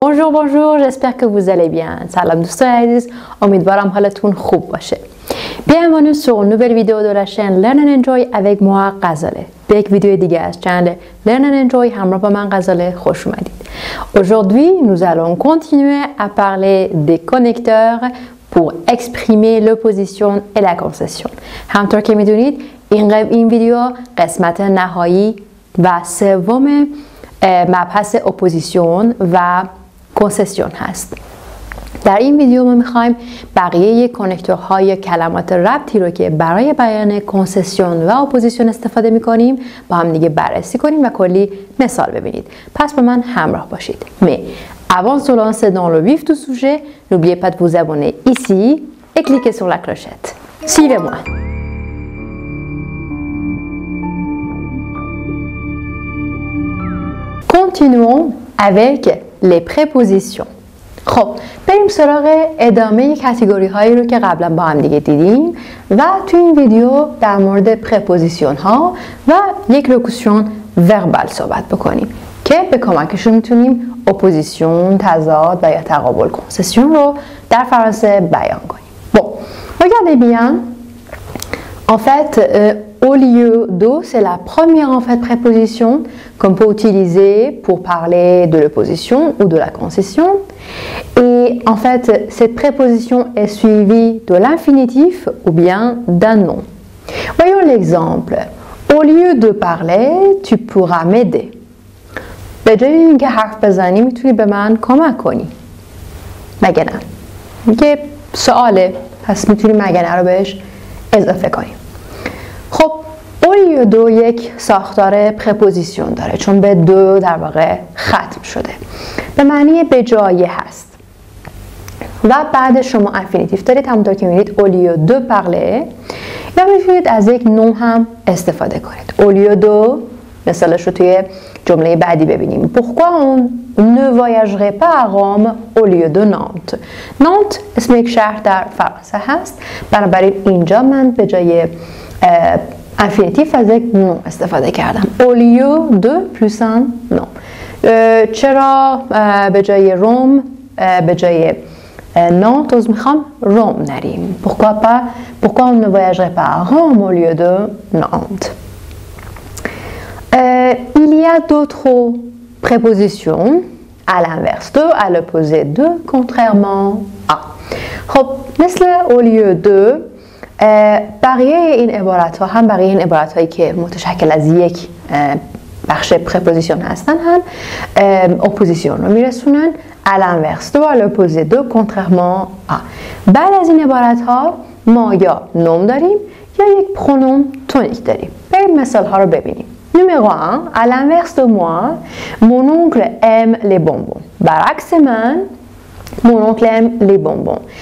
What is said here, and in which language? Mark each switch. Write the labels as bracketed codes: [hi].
[fr] Bonjour, j'espère que vous allez bien. [fa] Salam دوستان عزیز، امیدوارم حالتون خوب باشه. [fr] Bienvenue sur une nouvelle vidéo de la chaîne Learn and Enjoy avec moi Ghazaleh. [fa] به یک ویدیو دیگه از چنل Learn and Enjoy همراه با من غزاله خوش اومدید. [fr] Aujourd'hui, nous allons continuer à parler des connecteurs pour exprimer l'opposition et la concession. [fa] همطور که میدونید این ویدیو قسمت نهایی و سوم مبحث اپوزیسیون و کنسسیون هست. در این ویدیو ما میخوایم بقیه کنکتورهای کلمات ربطی رو که برای بیان کنسسیون و اپوزیسیون استفاده میکنیم با هم دیگه بررسی کنیم و کلی مثال ببینید. پس با من همراه باشید. [fr] Mais avant de se lancer dans le vif du sujet, n'oubliez pas de vous abonner ici et cliquez sur la clochette. Suivez-moi. Continuons avec les prépositions. [fa] خب بریم سراغ ادامه کاتگوری هایی رو که قبلا با هم دیگه دیدیم و تو این ویدیو در مورد پرپوزیسیون ها و یک لوکوسیون وربال صحبت بکنیم که به کمکشون میتونیم اپوزیسیون، تضاد و یا تقابل کنسسیون رو در فرانسه بیان کنیم. [fr] Bon, regardez bien. En fait, au lieu de, c'est la première en fait préposition qu'on peut utiliser pour parler de l'opposition ou de la concession. Et en fait, cette préposition est suivie de l'infinitif ou bien d'un nom. Voyons l'exemple. Au lieu de parler, tu pourras m'aider. [fa] به جای اینکه حرف بزنی میتونی به من کمک کنی. مگه نه؟ میگه سواله، پس میتونی مگه نه رو بهش اضافه کنیم. خب اولیو دو یک ساختار پرپوزیسیون داره چون به دو در واقع ختم شده. به معنی به جای هست. و بعد شما انفینیتیف دارید همونطور که می‌بینید اولیو دو پارله یا میتونید از یک نوم هم استفاده کنید. اولیو دو مثالش رو توی جمله بعدی ببینیم. [fr] Pourquoi on ne voyagerait pas à Rome au lieu de Nantes? [fa] Nantes اسم یک شهر در فرانسه هست. بنابراین اینجا من به جای انفینیتیف از یک نوم استفاده کردم. [fr] Au lieu de plus un nom. [fa] چرا به جای روم به جای نانت میخوام روم نریم؟ [fr] Pourquoi on ne voyagerait pas à Rome au lieu de Nantes? Il y a d'autres prépositions à l'inverse de, à l'opposé de, contrairement à. [fa] خب مثل [fr] au lieu de [fa] بقیه این عبارت ها هم بقیه این عبارت هایی که متشکل از یک بخش پرپوزیسیون هستن هم اپوزیسیون رو میرسونن [fr] à l'inverse de, à l'opposé de, contrairement à. [fa] بعد از این عبارت ها ما یا نوم داریم یا یک پرونوم تونیک داریم. بریم مثال ها رو ببینیم. [fr] Numéro 1, à l'inverse de moi, mon oncle aime les bonbons. [fa] برعکس من [fr] mon oncle aime les bonbons.